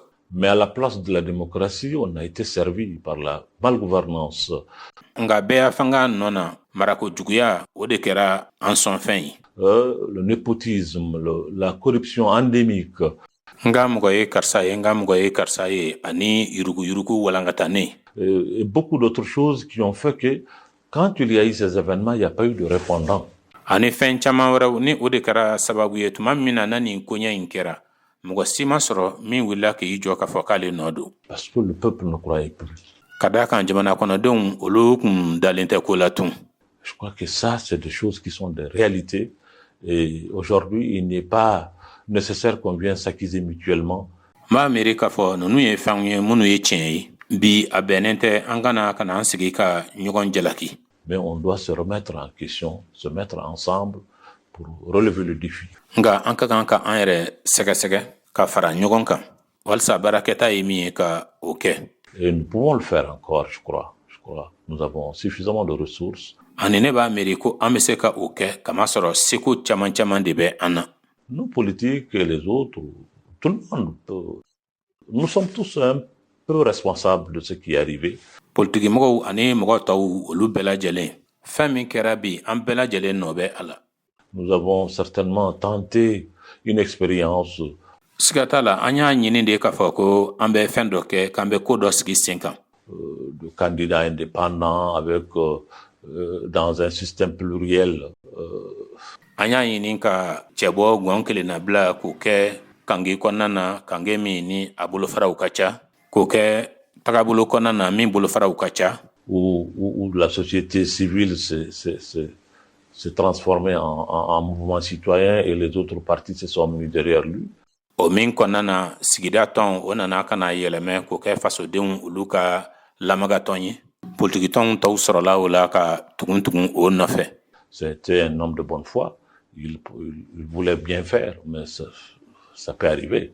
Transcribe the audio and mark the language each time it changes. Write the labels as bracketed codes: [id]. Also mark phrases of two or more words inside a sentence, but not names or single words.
[fr] Mais à la place de la démocratie, on a été servi par la malgouvernance. [bm] Nga bɛɛ fanga nɔ na marako juguya o de kɛra an sɔn fɛn ye. [fr] Le népotisme, la corruption endémique. [bm] Nga mɔgɔ ye karisa ye, nga mɔgɔ ye karisa ye, ani yurugu walankatanen. [fr] Et beaucoup d'autres choses qui ont fait que quand il y a eu ces événements, il n'y a pas eu de répondant. [bm] Ani fɛn caman wɛrɛw ni o de kɛra sababu ye tuma min na nin koɲɛ in kɛra mɔgɔ si ma sɔrɔ min wulila k'i jɔ k'a fɔ k'ale nɔ don. [fr] Parce que le peuple ne croyait plus. [bm] Ka d'a kan jamana kɔnɔdenw olu kun dalen tɛ ko la tun. [fr] Je crois que ça, c'est des choses qui sont des réalités. Et aujourd'hui, il n'est pas nécessaire qu'on vienne s'accuser mutuellement. [bm] M'a miiri k'a fɔ ninnu ye fɛnw ye minnu ye tiɲɛ ye. Bi a bɛnnen tɛ an kana an sigi ka ɲɔgɔn jalaki. [fr] Mais on doit se remettre en question, se mettre ensemble pour relever le défi. [bm] Nga an ka kan ka an yɛrɛ sɛgɛsɛgɛ ka fara ɲɔgɔn kan walisa baarakɛta ye min ye ka o kɛ. [fr] Et nous pouvons le faire encore, je crois. Nous avons suffisamment de ressources. [bm] Ani ne b'a miiri ko an bɛ se ka o kɛ kamasɔrɔ seko caman de bɛ an na. [fr] Nous politiques et les autres, tout le monde peut. Nous sommes tous un peu responsables de ce qui est arrivé. [bm] Politikimɔgɔw ani mɔgɔ tɔw olu bɛɛ lajɛlen fɛn min kɛra bi an bɛɛ lajɛlen nɔ bɛ a la. [fr] Nous avons certainement tenté une expérience. [bm] Siga t'a la an y'a ɲini de k'a fɔ ko an bɛ fɛn dɔ kɛ k'an bɛ ko dɔ sigi sen kan. [fr] De candidats indépendants avec dans un système pluriel. [bm] An y'a ɲini ka cɛ bɔ gɔn kelen na bila k'o kɛ kange kɔnɔna na kange min ni a bolofaraw ka ca k'o kɛ tagabolo kɔnɔna na min bolofaraw ka ca. [fr] Où la société civile s'est transformée en mouvement citoyen et les autres partis se sont mis derrière lui. [bm] O min kɔnɔna na sigida tɔn o nana ka na yɛlɛmɛ k'o kɛ fasodenw olu ka lamagatɔn ye. Politique tɔnw tɔw sɔrɔla o la ka tugun o nɔfɛ. [fr] C'était un homme de bonne foi. Il voulait bien faire, mais ça peut arriver.